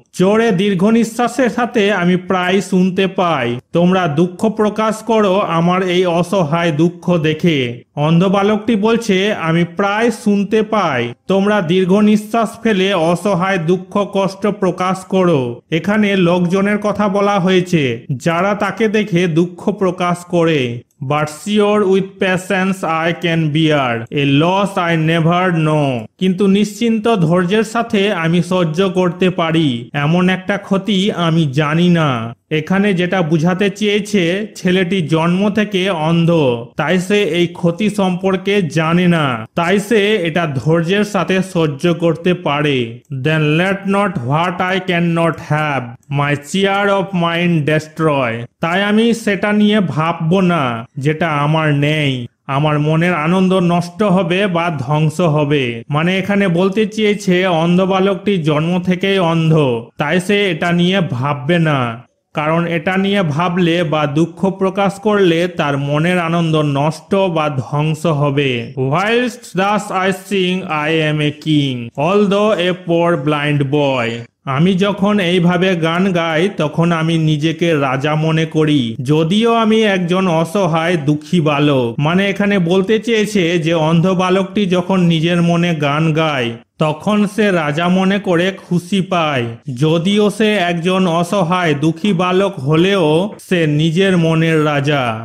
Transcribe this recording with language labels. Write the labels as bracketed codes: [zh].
[bn] জোরে দীর্ঘ নিঃশ্বাসের সাথে আমি প্রায় শুনতে পাই তোমরা দুঃখ প্রকাশ করো আমার এই অসহায় দুঃখ দেখে। অন্ধ বালকটি বলছে আমি প্রায় শুনতে পাই তোমরা দীর্ঘ নিঃশ্বাস ফেলে অসহায় দুঃখ কষ্ট প্রকাশ করো। এখানে লোকজনের কথা বলা হয়েছে যারা তাকে দেখে দুঃখ প্রকাশ করে। [en] But sure with patience I can bear a loss I never know. [bn] কিন্তু নিশ্চিন্ত ধৈর্যের সাথে আমি সহ্য করতে পারি এমন একটা ক্ষতি আমি জানি না। এখানে যেটা বুঝাতে চেয়েছে ছেলেটি জন্ম থেকে অন্ধ, তাই সে এই ক্ষতি সম্পর্কে জানে না, তাই সে এটা ধৈর্যের সাথে সহ্য করতে পারে। [en] Then let not what I cannot have my cheer of mind destroy. [bn] তাই আমি সেটা নিয়ে ভাববো না যেটা আমার নেই, আমার মনের আনন্দ নষ্ট হবে বা ধ্বংস হবে। মানে এখানে বলতে চেয়েছে অন্ধ বালকটি জন্ম থেকেই অন্ধ, তাই সে এটা নিয়ে ভাববে না, কারণ এটা নিয়ে ভাবলে বা দুঃখ প্রকাশ করলে তার মনের আনন্দ নষ্ট বা ধ্বংস হবে। [en] Whilst thus I sing I am a king although a poor blind boy. [bn] আমি যখন এইভাবে গান গাই তখন আমি নিজেকে রাজা মনে করি, যদিও আমি একজন অসহায় দুঃখী বালক। মানে এখানে বলতে চেয়েছে যে অন্ধ বালকটি যখন নিজের মনে গান গায় তখন সে রাজা মনে করে খুশি পায়, যদিও সে একজন অসহায় দুঃখী বালক হলেও সে নিজের মনের রাজা।